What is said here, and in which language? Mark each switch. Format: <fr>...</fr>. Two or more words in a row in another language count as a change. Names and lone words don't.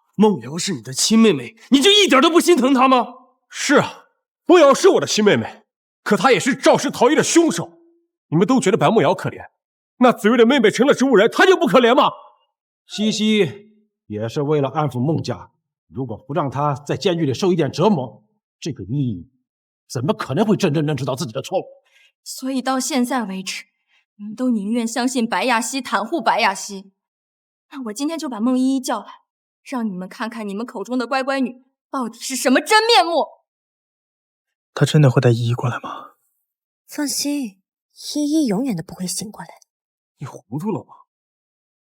<zh>夢瑤是你的親妹妹，你就一點都不心疼她嗎？是啊，夢瑤是我的親妹妹，可她也是肇事逃逸的兇手。你們都覺得白夢瑤可憐，那子睿的妹妹成了植物人，她就不可憐嗎？西西也是為了安撫孟家，如果不讓她在監獄裡受一點折磨，這個依依怎麼可能會真正認識到自己的錯誤？所以到現在為止，你們都寧願相信白亞西，袒護白亞西。那我今天就把孟依依叫來，讓你們看看你們口中的乖乖女到底是什麼真面目。他真的會帶依依過來嗎？放心，依依永遠都不會醒過來。你糊塗了嗎？</zh>